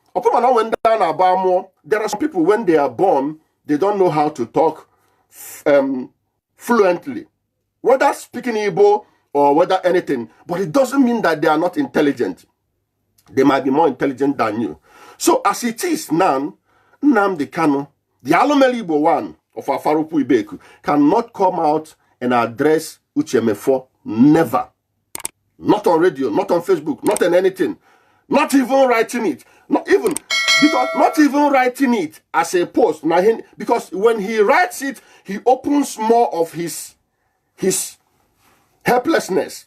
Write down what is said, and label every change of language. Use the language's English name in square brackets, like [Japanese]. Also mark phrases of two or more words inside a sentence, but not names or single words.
[English] There are some people, when they are born, they don't know how to talk fluently, whether speaking Igbo or whether anything. But it doesn't mean that they are not intelligent. They might be more intelligent than you. So as it is now, Nnamdi Kanu, the Alomeli Igbo one of Afarupu Ibeku, cannot come out and address Uche Mefor. Never. Not on radio, not on Facebook, not on anything. Not even writing it. Not even writing it as a post. Because when he writes it, he opens more of his helplessness.